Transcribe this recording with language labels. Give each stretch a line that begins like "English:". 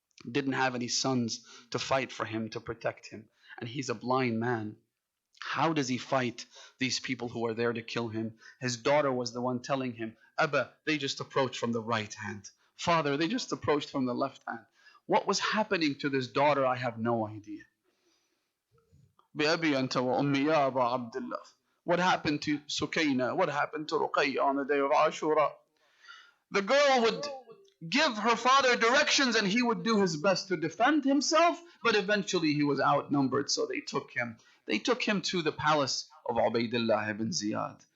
English: Didn't have any sons to fight for him, to protect him. And he's a blind man. How does he fight these people who are there to kill him? His daughter was the one telling him, "Abba, they just approached from the right hand. Father, they just approached from the left hand." What was happening to this daughter, I have no idea.
Arabic: بأبي أنت وأمي يا أبا عبد الله.
English: What happened to Sukaina? What happened to Ruqayya on the day of Ashura? The girl would give her father directions and he would do his best to defend himself, but eventually he was outnumbered, so they took him. They took him to the palace of Ubaidullah ibn Ziyad.